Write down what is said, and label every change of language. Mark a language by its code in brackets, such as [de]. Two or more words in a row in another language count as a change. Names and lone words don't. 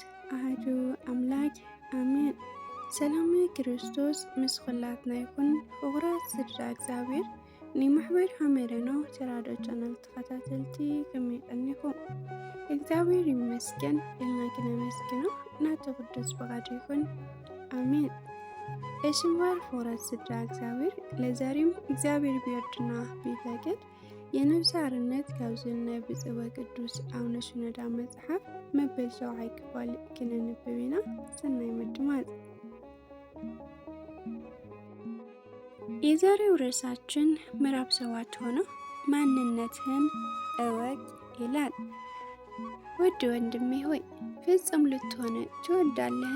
[gez] አሐዱ አምላክ አሜን። [ti] ሰላም ክርስቶስ ምስ ኩላትና ይኩን። ፍቁራት ስድራ እግዚአብሔር ንማሕበር ሐመረኖ ተራዶ ቻናል ተኸታተልቲ ከመይ ቀኒኹም? [am] እግዚአብሔር ይመስገን [ti] ኢልና ክነመስግኖ ናቱ ቅዱስ ፈቃዱ ይኩን አሜን። እሽምባር ፍቁራት ስድራ እግዚአብሔር [am] ለዛሬም እግዚአብሔር ቢወድና ቢፈቅድ የነፍስ አርነት [ti] ካብዝና ብጽወ ቅዱስ አቡነ ሽኖዳ መጽሐፍ መበል 7 ክፍል ክነንብብና ሰናይ ምድማጽ። [am] የዛሬው ርዕሳችን ምዕራፍ 7 ሆኖ ማንነትህን እወቅ ይላል። ውድ ወንድሜ ሆይ ፍጹም ልትሆን ትወዳለህን?